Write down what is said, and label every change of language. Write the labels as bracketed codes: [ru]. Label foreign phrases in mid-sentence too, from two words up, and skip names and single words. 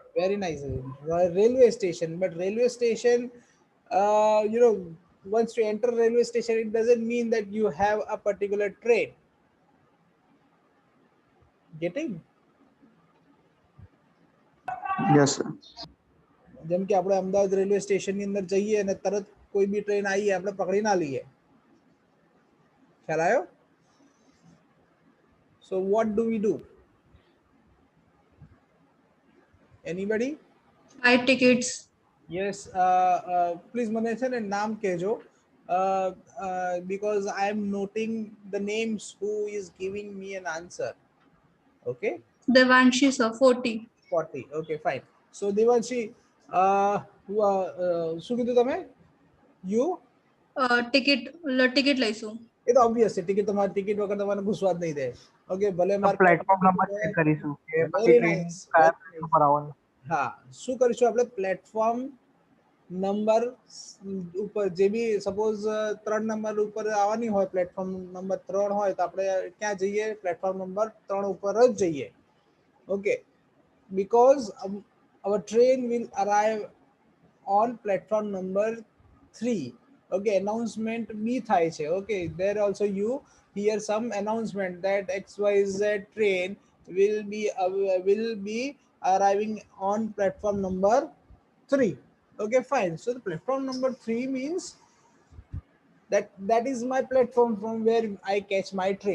[en] Very nice. Railway station, but railway station, once you enter railway station, it doesn't mean that you have a particular train. Getting? Yes, sir. [gu] જેમ કે આપણે અમદાવાદ રેલવે સ્ટેશનની અંદર જઈએ અને તરત કોઈ બી ટ્રેન આવી આપણે પકડી ના લઈએ. ખ્યાલ આવ્યો? [en] So what do we do? Anybody? Buy tickets. Yes, please [gu] મને છે ને નામ કહેજો, [en] because I am noting the names who is giving me an answer. Okay, Devanshi sir, 40. 40. Okay, fine. So Devanshi, [gu] શું કીધું તમે? [en] You [gu] Ticket લઈશું. એ તો ઓબ્વિયસ છે ટિકિટ તમારી ટિકિટ વગર તમારે ઘૂસવા જ નહીં દે ઓકે ભલે મારે [en] platform number check [gu] કરીશું કે પછી વેરી ટ્રેન નાઇસ કયા પ્લેટફોર્મ પર આવવાની. હા શું કરીશું આપણે [en] platform number [gu] ઉપર જે બી સપોઝ 3 નંબર ઉપર આવવાની હોય [en] platform number [gu] 3 હોય તો આપણે ક્યાં જઈએ [en] platform number [gu] 3 ઉપર જ જઈએ ઓકે [en] because our train will arrive on platform number 3 okay announcement [gu] b થાય છે [en] okay there also you hear some announcement that xyz train will be arriving on platform number 3 okay fine so the platform number 3 means that is my platform from where I catch my train.